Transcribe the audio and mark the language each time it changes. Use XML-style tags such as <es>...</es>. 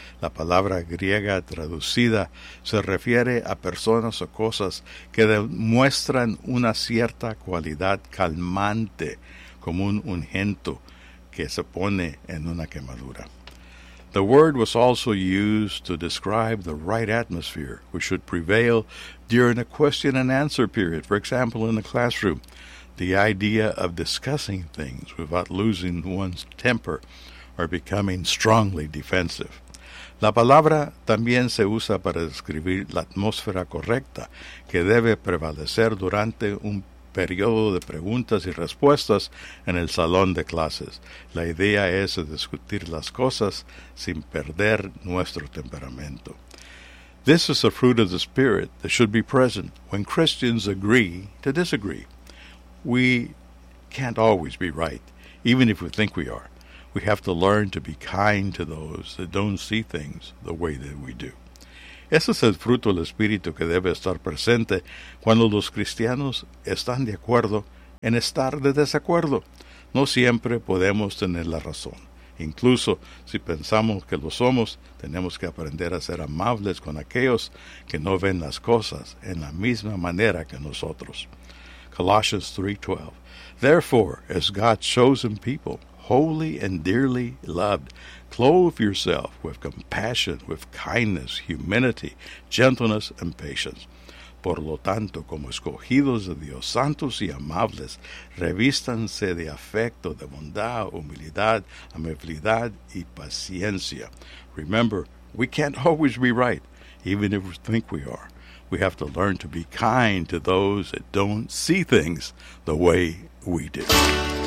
<es>La palabra griega traducida se refiere a personas o cosas que demuestran una cierta cualidad calmante, como un ungüento que se pone en una quemadura.</es> <en>The word was also used to describe the right atmosphere which should prevail during a question and answer period, for example, in the classroom. The idea of discussing things without losing one's temper or becoming strongly defensive.</en> <es>La palabra también se usa para describir la atmósfera correcta que debe prevalecer durante un periodo de preguntas y respuestas en el salón de clases. La idea es discutir las cosas sin perder nuestro temperamento.</es> <en>This is the fruit of the Spirit that should be present when Christians agree to disagree. We can't always be right, even if we think we are. We have to learn to be kind to those that don't see things the way that we do.</en> <es>Ese es el fruto del Espíritu que debe estar presente cuando los cristianos están de acuerdo en estar de desacuerdo. No siempre podemos tener la razón. Incluso si pensamos que lo somos, tenemos que aprender a ser amables con aquellos que no ven las cosas en la misma manera que nosotros.</es> <en>Colossians 3:12. Therefore, as God's chosen people, holy and dearly loved, clothe yourself with compassion, with kindness, humility, gentleness, and patience.</en> <es>Por lo tanto, como escogidos de Dios, santos y amables, revístanse de afecto, de bondad, humildad, amabilidad y paciencia.</es> <en>Remember, we can't always be right, even if we think we are. We have to learn to be kind to those that don't see things the way we do.</en>